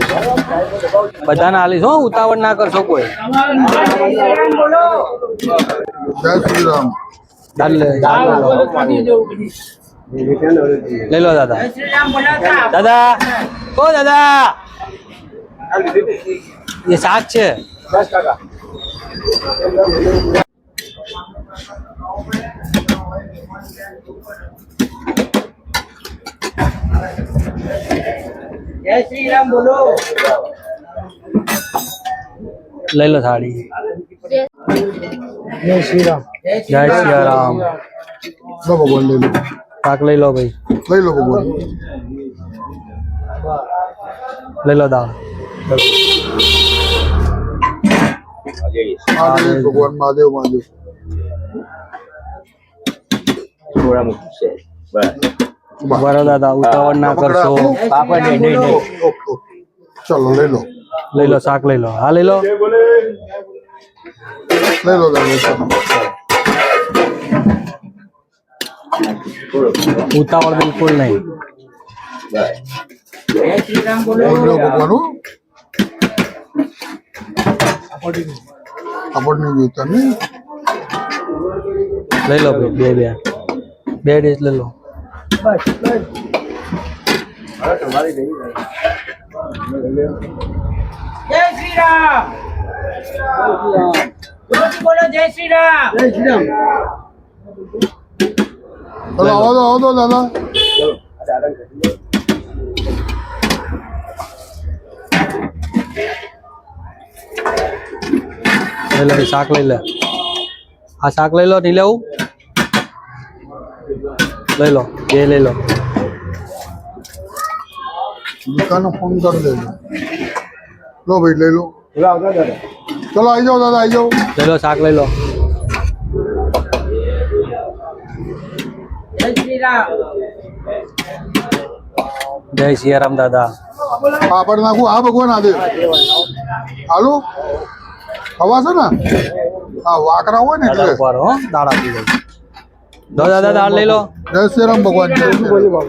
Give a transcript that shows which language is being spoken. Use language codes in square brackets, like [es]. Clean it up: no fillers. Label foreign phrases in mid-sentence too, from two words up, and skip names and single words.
[gu] બધાને આલીશ હો, ઉતાવળ ના કરશો કોઈ। જય શ્રી રામ। દાળ લઈ લો દાદા, દાદા ઓ દાદા ये શાક છે। [hi] जय श्री राम बोलो। [gu] લઈ લો થાળી। [hi] जय श्री राम। [gu] જય શ્રી રામ। લો ભગવાન, લઈ લો, શાક લઈ લો ભાઈ, લઈ લો ભગવાન। લઈ લો દાળ। મહાદેવ ભગવાન, મહાદેવ મહાદેવ। બરો દાદા, ઉતાવળ ના કરશો। ચલો લઈ લો, લઈ લો શાક લઈ લો, હા લઈ લો, લઈ લો દાદા, ચલો। ઉતાવળ બિલકુલ નહીં। [hi] जय श्री राम बोलो। [gu] બોલો ભગવાન હો। આપણ નહીં જોઈતા ને, લઈ લો ભાઈ, બે ડીશ લઈ લો। [hi] जय श्री राम। बोलो जय श्री राम। जय श्री राम। [gu] ચલો આવો દો દાદા। લઈ લો શાક લઈ લે, આ શાક લઈ લો, નહીં લેવું લઈ લો, બે લઈ લો। દુકાને ફોન કરી દેજો। લો ભાઈ, લઈ લો, ચલો આવી જાઓ દાદા, આવી જાઓ। લઈ લો શાક લઈ લો। [hi] जय श्री राम। [gu] જય સિયારામ દાદા। પાપડ નાખું, હા ભગવાન, આદે હાલો ખવાશે ને, હા વાકરા હોય ને દાદા એટલે। ઉભા રહો હો, દાળ આપી દો। લો દાદા દાળ લઈ લો। જય શ્રી રામ ભગવાન, જય શ્રી રામ।